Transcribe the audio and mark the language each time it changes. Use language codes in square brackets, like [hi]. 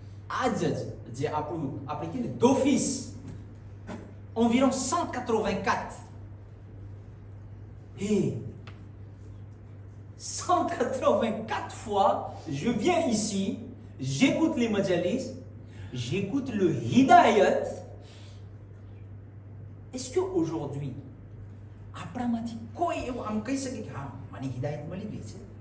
[gu] આજ જે આપણે કહીએ [fr] d'office, environ 184. Et 184 fois, je viens ici, j'écoute les majalis, j'écoute le hidayat. Est-ce qu'aujourd'hui, [gu] આપણામાંથી કોઈ એવું આમ કહી શકે કે હા મને હિદાયત મળી ગઈ છે?